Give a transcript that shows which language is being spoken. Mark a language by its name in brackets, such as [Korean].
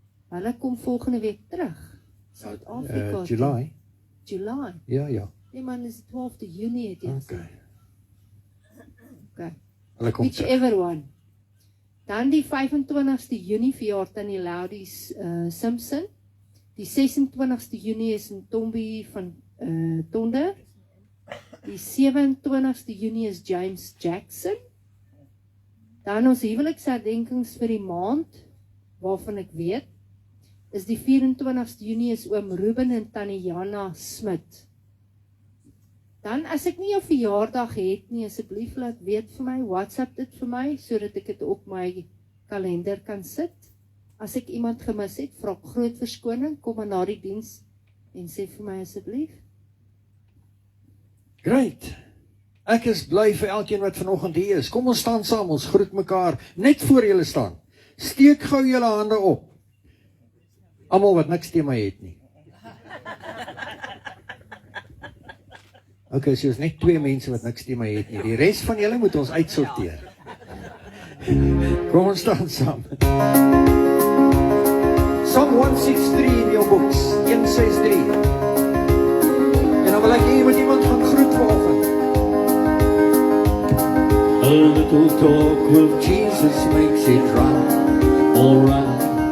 [Afrikaans] Hulle kom volgende week terug. Suid-Afrika. July? July. Ja. Nee man, is die 12de Junie het jy gesê. Okay. Hulle kom terug. [English] Whichever one. [Afrikaans] Dan die 25ste Junie verjaar Tannie Laudie Simpson. Die 26ste Junie is Ntombi van Tonder. Die 27ste Junie is James Jackson. Dan ons huweliksherdenkings vir die maand, waarvan ek weet, is die 24ste Junie is oom Ruben en Tannie Jana Smit. Dan as ek nie jou verjaardag het nie, asseblief laat weet vir my, WhatsApp dit vir my, sodat ek dit op my kalender kan sit. As ek iemand gemis het, vra ek groot verskoning, kom maar na die diens en sê vir my asseblief. [English] Great. [Afrikaans] Ek is bly vir elkeen wat vanoggend hier is. Kom ons staan saam, ons groet mekaar, net voor julle staan. Steek gou julle hande op. Almal wat niks teen my het nie. Okay, so is net 2 mense wat niks teen my het nie. Die res van julle moet ons uitsorteer. Kom ons staan saam. Psalm 163 in jou boeks, 163. En dan wil ek hier met iemand gaan groet vanoggend. [English] A little talk with Jesus makes it right, all right.